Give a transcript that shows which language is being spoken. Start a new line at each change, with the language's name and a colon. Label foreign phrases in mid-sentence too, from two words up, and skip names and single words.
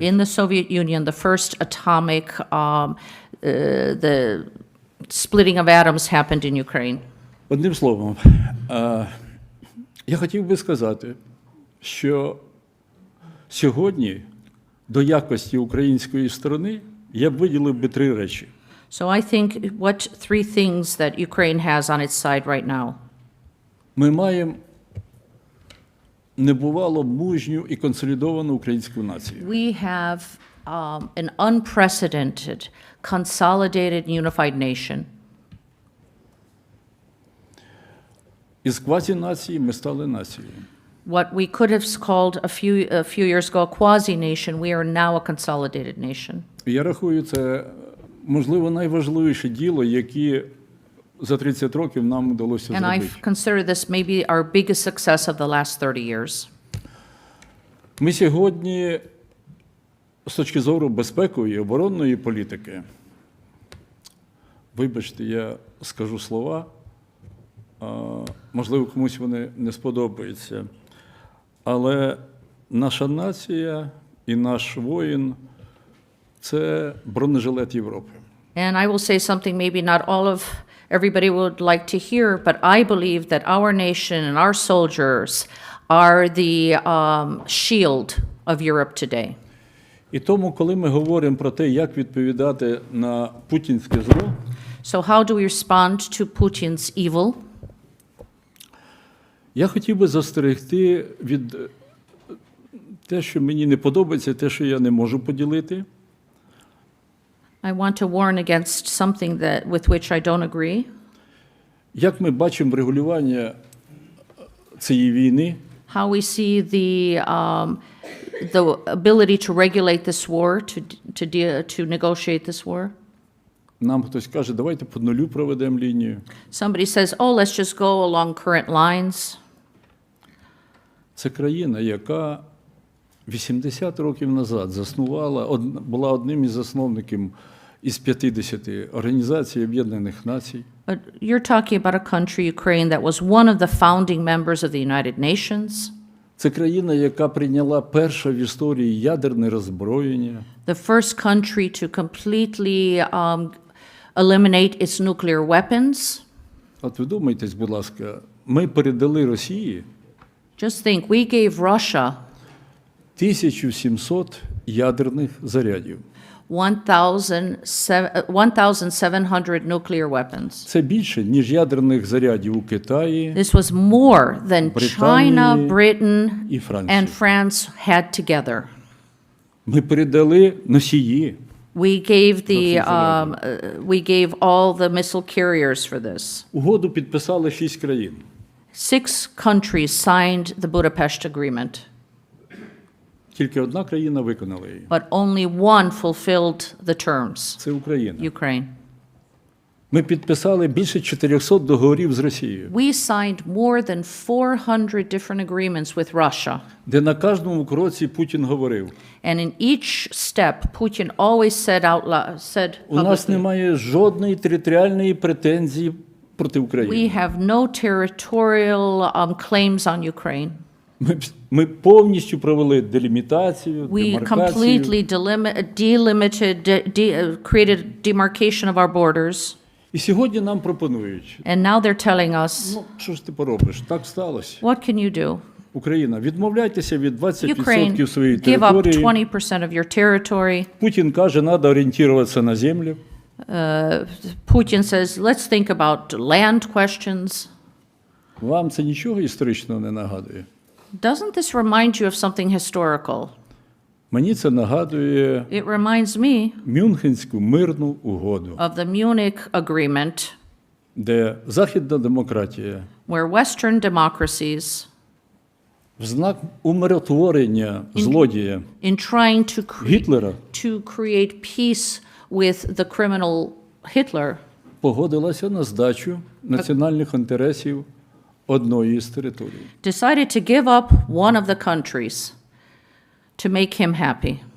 English: In the Soviet Union, the first atomic, the splitting of atoms happened in Ukraine.
Ukrainian: Одним словом, я хотів би сказати, що сьогодні до якості української сторони я б виділив би 3 речі.
English: So I think what 3 things that Ukraine has on its side right now.
Ukrainian: Ми маємо небувало мужню і консолідовану українську націю.
English: We have an unprecedented, consolidated, unified nation.
Ukrainian: Із квазінації ми стали нацією.
English: What we could have called a few years ago a quasi-nation, we are now a consolidated nation.
Ukrainian: Я рахую, це, можливо, найважливіше діло, яке за 30 років нам вдалося
English: And I
Ukrainian: зробити.
English: consider this maybe our biggest success of the last 30 years.
Ukrainian: Ми сьогодні, з точки зору безпекової і оборонної політики, вибачте, я скажу слова, можливо, комусь вони не сподобаються, але наша нація і наш воїн це бронежилет Європи.
English: And I will say something maybe not all of everybody would like to hear, but I believe that our nation and our soldiers are the shield of Europe today.
Ukrainian: І тому, коли ми говоримо про те, як відповідати на путінське зло,
English: So how do we respond to Putin's evil?
Ukrainian: я хотів би застерегти від те, що мені не подобається, те, що я не можу поділити.
English: I want to warn against something that with which I don't agree.
Ukrainian: Як ми бачимо регулювання цієї війни,
English: How we see the ability to regulate this war, to negotiate this war.
Ukrainian: нам хтось каже, давайте по нулю проведемо лінію.
English: Somebody says, oh, let's just go along current lines.
Ukrainian: Це країна, яка 80 років назад заснувала, була одним із засновників із 50 Організації Об'єднаних Націй.
English: But you're talking about a country, Ukraine, that was one of the founding members of the United Nations.
Ukrainian: Це країна, яка прийняла перше в історії ядерне роззброєння.
English: The first country to completely eliminate its nuclear weapons.
Ukrainian: От ви думайтесь, будь ласка, ми передали Росії
English: Just think, we gave Russia
Ukrainian: 1700 ядерних зарядів.
English: 1,700 nuclear weapons.
Ukrainian: Це більше, ніж ядерних зарядів у Китаї,
English: This was more than China, Britain,
Ukrainian: і Франції.
English: and France had together.
Ukrainian: Ми передали носії.
English: We gave all the missile carriers for this.
Ukrainian: Угоду підписали 6 країн.
English: 6 countries signed the Budapest Agreement,
Ukrainian: Тільки одна країна виконала її.
English: but only one fulfilled the terms,
Ukrainian: Це Україна.
English: Ukraine.
Ukrainian: Ми підписали більше 400 договорів з Росією,
English: We signed more than 400 different agreements with Russia.
Ukrainian: де на кожному кроці Путін говорив,
English: And in each step, Putin always said
Ukrainian: у нас
English: publicly,
Ukrainian: немає жодної територіальної претензії проти
English: we
Ukrainian: України.
English: have no territorial claims on Ukraine.
Ukrainian: Ми повністю провели делімітацію,
English: We
Ukrainian: демаркацію.
English: completely created demarcation of our borders.
Ukrainian: І сьогодні нам пропонують,
English: And now they're telling us,
Ukrainian: ну, що ж ти поробиш, так сталося.
English: what can you do?
Ukrainian: Україна, відмовляйтеся від
English: Ukraine,
Ukrainian: 20% своєї
English: give up
Ukrainian: території.
English: 20% of your territory.
Ukrainian: Путін каже, треба орієнтуватися на землю.
English: Putin says, let's think about land questions.
Ukrainian: Вам це нічого історичного не нагадує?
English: Doesn't this remind you of something historical?
Ukrainian: Мені це нагадує
English: It reminds me
Ukrainian: Мюнхенську мирну угоду,
English: of the Munich Agreement,
Ukrainian: де західна демократія
English: where Western democracies,
Ukrainian: в знак умиротворення злодія
English: in trying
Ukrainian: Гітлера
English: to create peace with the criminal Hitler,
Ukrainian: погодилася на здачу національних інтересів одної з територій.
English: decided to give up one of the countries to make him happy.